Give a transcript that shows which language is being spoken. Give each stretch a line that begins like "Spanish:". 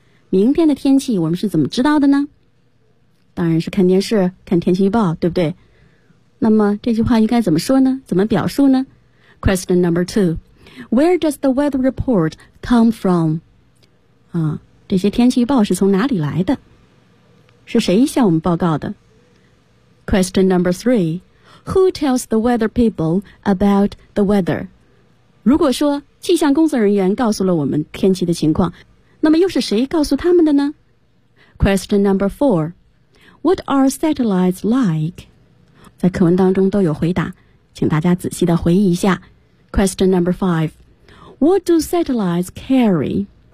Chinese: 明天的天气我们是怎么知道的呢？当然是看电视，看天气预报，对不对？那么这句话应该怎么说呢？怎么表述呢？
English: Question number two. Where does the weather report come from?
Chinese: 这些天气预报是从哪里来的？是谁向我们报告的？
English: Question number three. Who tells the weather people about the weather?
Chinese: 如果说气象工作人员告诉了我们天气的情况，那么又是谁告诉他们的呢？
English: Question number four. What are satellites like?
Chinese: 在课文当中都有回答，请大家仔细的回忆一下。
English: Question number five. What do satellites carry?